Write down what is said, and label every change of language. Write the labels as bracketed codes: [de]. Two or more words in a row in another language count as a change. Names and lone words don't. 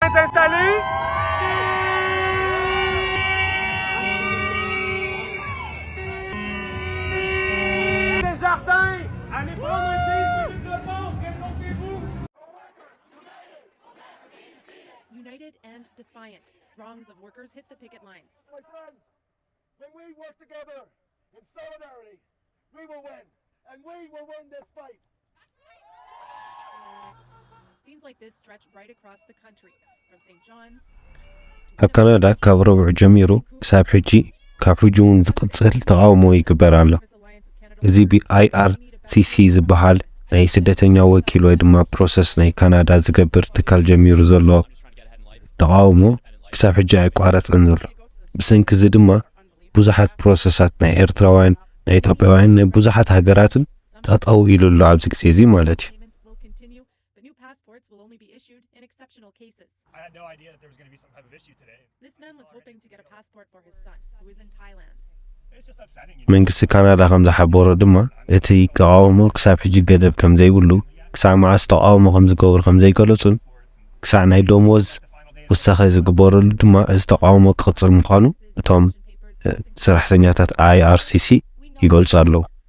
[fr] êtes installés? Les jardins, allez prendre 10 minutes de pause, réchauffez-vous. [en] United and defiant, throngs of workers hit the picket lines. My friends, when we work together in solidarity, we will win, and we will win this fight. Scenes like this stretch right across the country, from St. John's. [ti] ኣብ ካናዳ ካብ ረቡዕ ጀሚሩ ክሳብ ሕጂ ካብ ሕጂውን ዝቕፅል ተቃውሞ ይግበር ኣሎ። እዚ ብIRCC ዝበሃል ናይ ስደተኛ ወኪል ወይ ድማ ፕሮሰስ ናይ ካናዳ ዝገብር ትካል ጀሚሩ ዘሎ ተቃውሞ ክሳብ ሕጂ ኣይቋረፅን ዘሎ። ብሰንኪ እዚ ድማ ብዙሓት ፕሮሰሳት ናይ ኤርትራውያን ናይ ኢትዮጵያውያን ናይ ብዙሓት ሃገራትን ጠጠው ኢሉሉ ኣብዚ ግዜ እዚ ማለት እዩ። [en] I had no idea that there was going to be some type of issue today. This man was hoping to get a passport for his son, who is in Thailand. It's just upsetting. [ti] መንግስቲ ካናዳ ከም ዝሓበሮ ድማ እቲ ተቃውሞ ክሳብ ሕጂ ገደብ ከም ዘይብሉ ክሳብ መዓስ ተቃውሞ ከም ዝገብሩ ከም ዘይገለጹን ክሳብ ናይ ደሞዝ ውሳኸ ዝግበረሉ ድማ እዚ ተቃውሞ ክቕፅል ምዃኑ እቶም ሰራሕተኛታት IRCC ይገልጹ ኣለዉ።